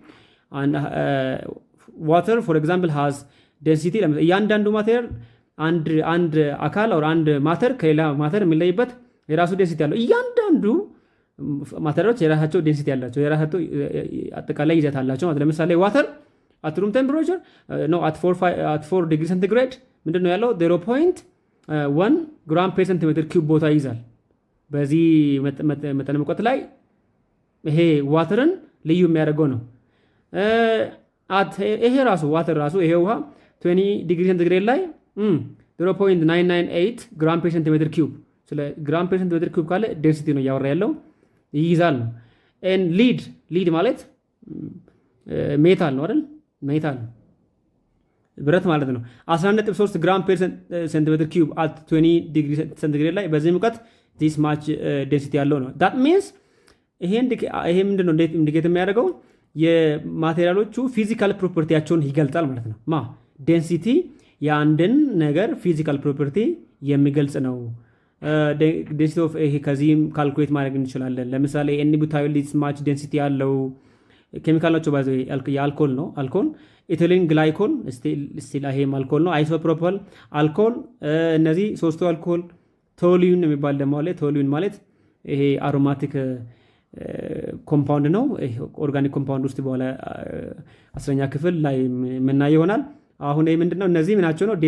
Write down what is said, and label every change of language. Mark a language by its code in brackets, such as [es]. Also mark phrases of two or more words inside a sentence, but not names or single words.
[en] water for example has density። [am] እያንዳንዱ ማቴሪያል አንድ አካል ኦር አንድ ማተር ከሌላ ማተር የሚለይበት የራሱ ዴንሲቲ ያለው። እያንዳንዱ ማቴሪያሎች የራሳቸው ዴንሲቲ ያላቸው፣ የራሳቸው አጠቃላይ ይዘት አላቸው ማለት። ለምሳሌ [en] water at room temperature at 4 degree centigrade [am] ምንድነው ያለው? [en] 0.1 gram per centimeter cube [am] ቦታ ይይዛል። በዚህ መጠነ ሙቀት ላይ ይሄ ዋተርን ልዩ የሚያደርገው ነው። ይሄ ራሱ ዋተር ራሱ ይሄ ውሃ [en] 20 degree centigrade [am] ላይ [en] 0.998 gram per centimeter cube፣ [am] ስለ [en] gram per centimeter cube [am] ካለ ዴንሲቲ ነው እያወራ ያለው፣ ይይዛል ነው። ሊድ ማለት ሜታል ነው አይደል? ሜታል ብረት ማለት ነው። [en] 11.3 gram per centimeter cube at 20 degree centigrade [am] ላይ በዚህ ሙቀት [en] this much density [am] ያለው ነው። [en] that means [am] ይሄ ምንድነው እንዴት ኢንዲኬት የሚያደርገው የማቴሪያሎቹ [en] physical property [am] ይገልጻል ማለት ነው። ዴንሲቲ የአንድን ነገር [en] physical property [am] የሚገልጽ ነው። [en] density of [am] ይሄ ከዚህም ካልኩሌት ማድረግ እንችላለን። ለምሳሌ ኤንቡታይል [en] this much density [am] ያለው ኬሚካል ናቸው። ባይዘ የአልኮል ነው። አልኮል [en] ethylene glycol still [am] ይሄም አልኮል ነው። [en] isopropyl alcohol፣ [am] እነዚህ ሶስቱ አልኮል። ቶሊዩን የሚባል ደግሞ አለ። ቶሊዩን ማለት ይሄ [en] aromatic compound [am] ነው። [en] organic compound [am] ውስጥ በኋላ 10ኛ ክፍል ላይ የምናየው ይሆናል። አሁን ይሄ ምንድነው? እነዚህ ምናቸው ነው?